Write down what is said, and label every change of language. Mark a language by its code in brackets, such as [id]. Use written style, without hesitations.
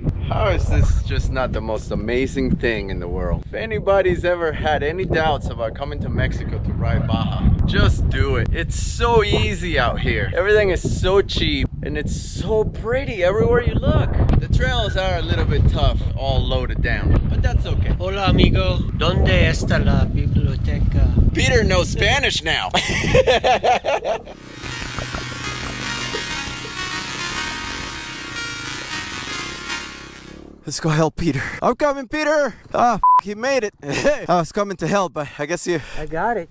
[en] How is this just not the most amazing thing in the world? If anybody's ever had any doubts about coming to Mexico to ride Baja, just do it. It's so easy out here. Everything is so cheap and it's so pretty everywhere you look. The trails are a little bit tough, all loaded down, but that's okay. [es] Hola, amigo. ¿Dónde está la biblioteca? [en] Peter knows Spanish now. Let's go help Peter. I'm coming, Peter. Ah, he made it. I was coming to help, but I guess you got it.